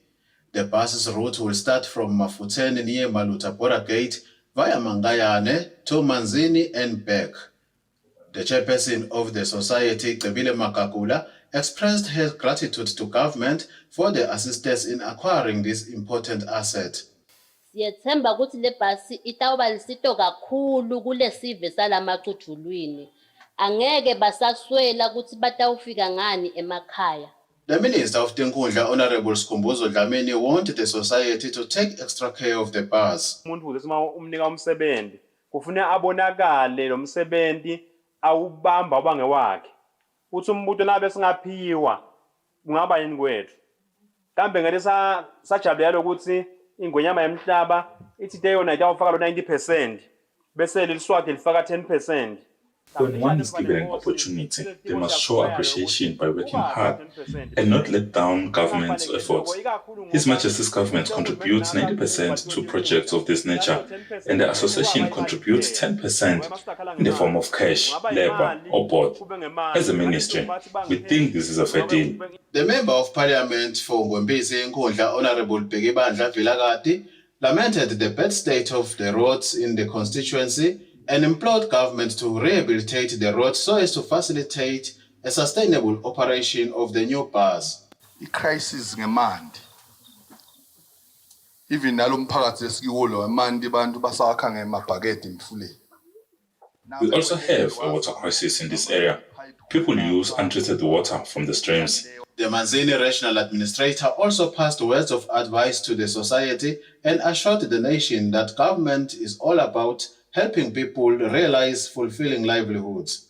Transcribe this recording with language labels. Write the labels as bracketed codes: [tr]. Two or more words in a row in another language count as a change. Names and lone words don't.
[en] The bus's route will start from Mafuteni near Malutabora Gate via Mangayane to Manzini and back. The chairperson of the society, Cebile Makakula, expressed her gratitude to government for the assistance in acquiring this important asset. [ss] Siyethemba ukuthi le bhasi itawuba lisito kakhulu kule sive sala Maqutulwini. Angeke basaswela ukuthi batawufika ngani emakhaya. [en] The Minister of Tinkundla, Honorable Skhumbuzo Dlamini, wanted the society to take extra care of the bus. [ss] Umuntu ukuze umnika umsebenzi kufuneka abonakale lo msebenzi awubamba ubangewakhe. Uthi umbuto nabe singaphiwa kungaba yini kwethu kambe ngeke sajabulela ukuthi ingonyama yemhlaba ithi deyona itawufaka lo 90% bese leliswati lifaka 10%. [en] When one is given an opportunity, they must show appreciation by working hard and not let down government's efforts. His Majesty's government contributes 90% to projects of this nature, and the association contributes 10% in the form of cash, labor, or both. As a ministry, we think this is a fair deal. The Member of Parliament for Ngwembezi Nkundla, Honorable Bhekibandla Vilakati, lamented the bad state of the roads in the constituency and implored government to rehabilitate the road so as to facilitate a sustainable operation of the new bus. The crisis ngemandi. [ss] Even nalomphakathi esikiwo emandi bantu basakha ngemabhakede emfuleni. [en] We also have a water crisis in this area. People use untreated water from the streams. The Manzini Regional Administrator also passed words of advice to the society and assured the nation that government is all about helping people realize fulfilling livelihoods.